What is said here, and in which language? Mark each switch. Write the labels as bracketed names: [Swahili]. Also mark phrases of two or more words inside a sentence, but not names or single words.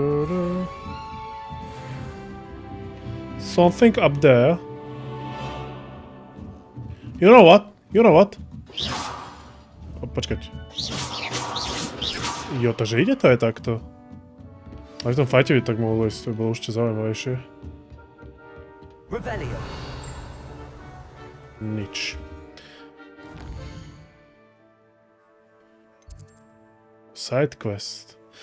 [English] Something up there. You know what? You know what? [Slovak] O, počkať. Jo, takže ide to aj takto. Aj v tom fajte by tak mohlo ísť, to bolo ešte zaujímavejšie. Nič. [English] Side quest.